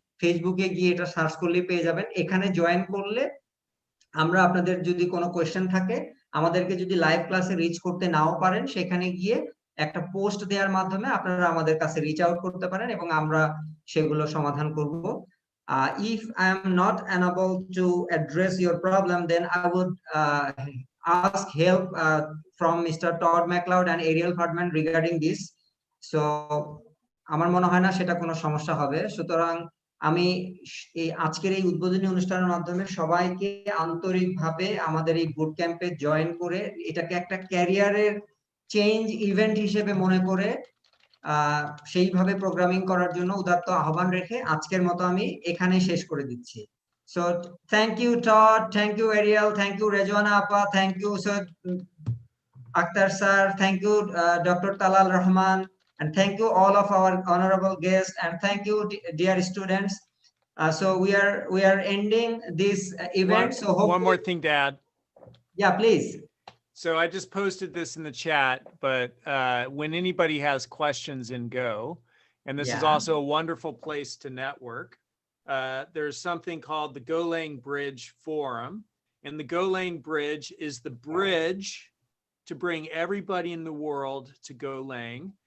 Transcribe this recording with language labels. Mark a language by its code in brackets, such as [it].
[bn] ফেসবুকে গিয়ে এটা সার্চ করলে পেয়ে যাবেন। এখানে জয়েন করলে আমরা আপনাদের যদি কোনো কোয়েশ্চেন থাকে, আমাদেরকে যদি লাইভ ক্লাসে রিচ করতে নাও পারেন, সেখানে গিয়ে একটা পোস্ট দেওয়ার মাধ্যমে আপনারা আমাদের কাছে রিচ আউট করতে পারেন এবং আমরা সেগুলো সমাধান করব। [en] If I am not unable to address your problem, then I would ask help from Mr. Todd McLeod and Ariel Hardman regarding this. [bn] So আমার মনে হয় না সেটা কোনো সমস্যা হবে। সুতরাং আমি এই আজকের এই উদ্বোধনী অনুষ্ঠানের মাধ্যমে সবাইকে আন্তরিকভাবে আমাদের এই বুট ক্যাম্পে জয়েন করে এটাকে একটা ক্যারিয়ারের চেঞ্জ ইভেন্ট হিসেবে মনে করে সেইভাবে প্রোগ্রামিং করার জন্য উদাত্ত আহ্বান রেখে আজকের মতো আমি এখানেই শেষ করে দিচ্ছি। [en] So thank you Todd, thank you Ariel, thank you Rezwana apa, thank you sir Akhtar sir, thank you doctor Talal Rahman, and thank you all of our honorable guests, and thank you dear students. So we are ending this event. So one more thing to add. Yeah, please. So I just posted this in the chat, but when anybody has questions in Go, and this is also a wonderful place to network, there's something called the Golang Bridge Forum, and the Golang Bridge is the bridge to bring everybody in the world to Golang.